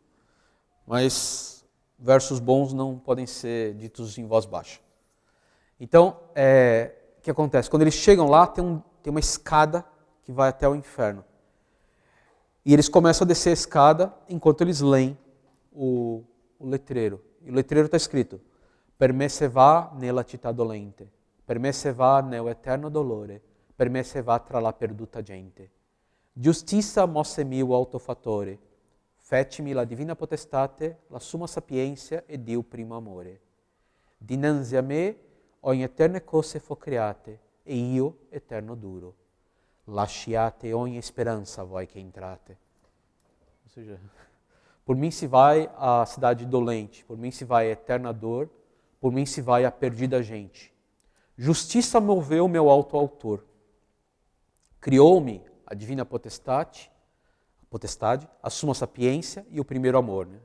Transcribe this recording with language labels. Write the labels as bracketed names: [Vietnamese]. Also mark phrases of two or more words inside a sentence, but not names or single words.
[Portuguese] Mas versos bons não podem ser ditos em voz baixa. Então, o que acontece? Quando eles chegam lá, tem uma escada que vai até o inferno. E eles começam a descer a escada enquanto eles leem o letreiro. E o letreiro está escrito: [Italian] Per me se va nella città dolente, per me se va nel eterno dolore, per me se va tra la perduta gente. Giustizia mosse-mi o autofattore, fecimi la divina potestate, la summa sapienza ed il primo amore. Dinanzi a me ogni eterne cose fo create, e io eterno duro. Lasciate ogni speranza voi che entrate. [Portuguese] Ou seja, por mim se vai a cidade dolente, por mim se vai a eterna dor, por mim se vai a perdida gente. Justiça moveu meu alto autor. Criou-me a divina potestade, a suma sapiência e o primeiro amor, né?